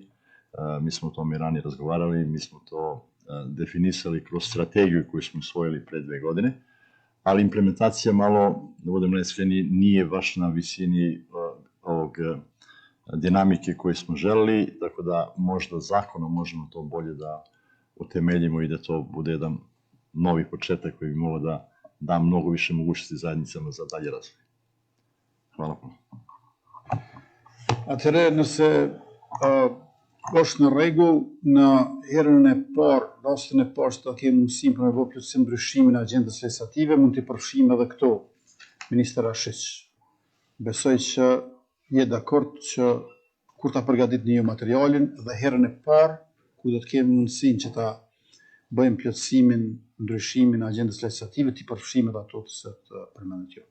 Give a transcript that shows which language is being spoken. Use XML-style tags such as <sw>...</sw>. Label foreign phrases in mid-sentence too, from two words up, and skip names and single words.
<sr>Mi smo o tome ranije razgovarali, mi smo to definisali kroz strategiju koju smo usvojili pre 2 godine, ali implementacija malo, da budem naiskreni, nije baš na visini ovog dinamike koje smo želeli, tako da možda zakonom možemo to bolje da utemeljimo i da to bude jedan novi početak koji bi mogao da da mnogo više mogućnosti zajednicama za dalje razvoj. Hvala puno.</sr> <sq>Atëherë, nëse është në rregull, në herën e parë, rastin e parë që ta kemi mundësinë për me bërë plotësim ndryshimin e agjendës legislative, mund t'i përfshijmë edhe këto, Ministër Rashić. Besoj që je dakord që kur ta përgatitë një materialin dhe herën e parë ku do të kemi mundësinë që ta bëjmë plotësimin, ndryshimin e agjendës legislative, t'i përfshijmë edhe ato të përmendet ju.</sq>